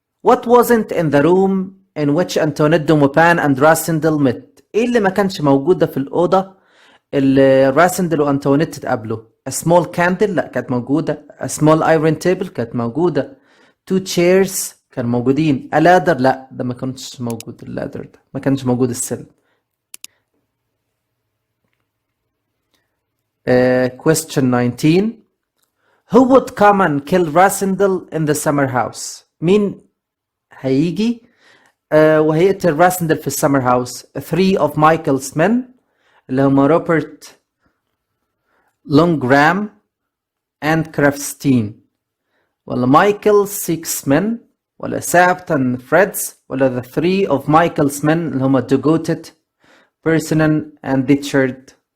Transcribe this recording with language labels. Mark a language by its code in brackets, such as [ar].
[en] What wasn't in the room in which Antoinette de Maupin and Rassendyll met? [ar] ايه اللي ما كانش موجودة في الأوضة اللي راسندل وأنطوانيت اتقابلوا؟ [en] A small candle [ar] لا كانت موجودة. [en] A small iron table [ar] كانت موجودة. [en] 2 chairs [ar] كانوا موجودين. [en] A ladder [ar] لا ده ما كانش موجود. اللادر ده ما كانش موجود السلم. [en] Question 19. Who would come and kill Rassendyll in the summer house? [ar] مين هيجي وهيقتل راسندل في السمر هاوس؟ [en] 3 of Michael's men [ar] اللي هم روبرت لونجرام and كرافتستين ولا مايكل 6 men ولا سابتن فريدز ولا the 3 of Michael's men اللي هم دوغوتت بيرسونن and ديتشارد.